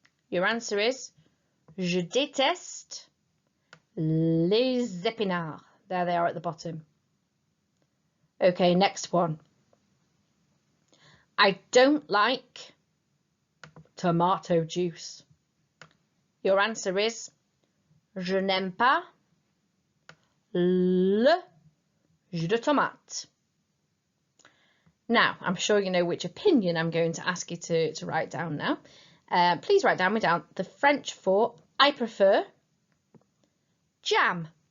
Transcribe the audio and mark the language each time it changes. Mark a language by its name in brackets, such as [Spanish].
[English] Your answer is, [French] je déteste les épinards. [English] There they are at the bottom. Okay, next one. I don't like tomato juice. Your answer is, [French] je n'aime pas le jus de tomate. [English] Now, I'm sure you know which opinion I'm going to ask you to write down now. Please write down the French for I prefer jam.